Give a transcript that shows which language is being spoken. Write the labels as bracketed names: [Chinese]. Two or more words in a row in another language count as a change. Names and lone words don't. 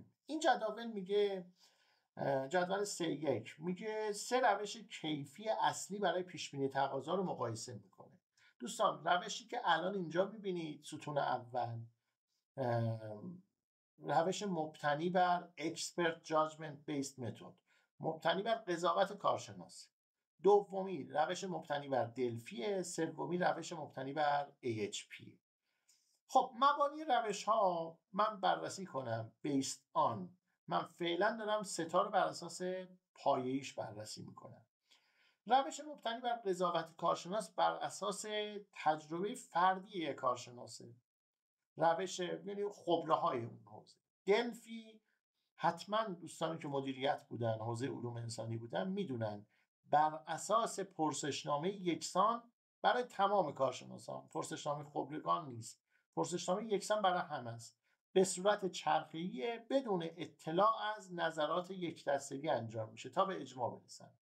[Persian] این جداول میگه، جدول 3.1 میگه 3 روش کیفی اصلی برای پیشبینی تقاضا رو مقایسه میکنه. دوستان روشی که الان اینجا میبینید ستون اول، روش مبتنی بر [English] expert judgment based method، [Persian] مبتنی بر قضاوت کارشناس. دومی روش مبتنی بر دلفی، سومی روش مبتنی بر AHP. خب مبانی روش ها من بررسی کنم [English] based on. [Persian] من فعلا دارم 3 تا رو بر اساس پایه‌ایش بررسی میکنم. روش مبتنی بر قضاوت کارشناس بر اساس تجربه فردی یک کارشناسه، روش یعنی خبره های اون حوزه. دلفی حتما دوستانی که مدیریت بودن، حوزه علوم انسانی بودن میدونن، بر اساس پرسشنامه یکسان برای تمام کارشناسان، پرسشنامه خبرگان نیست، پرسشنامه یکسان برای همه است، به صورت چرخه‌ای بدون اطلاع از نظرات یک دستگی انجام میشه تا به اجماع برسن.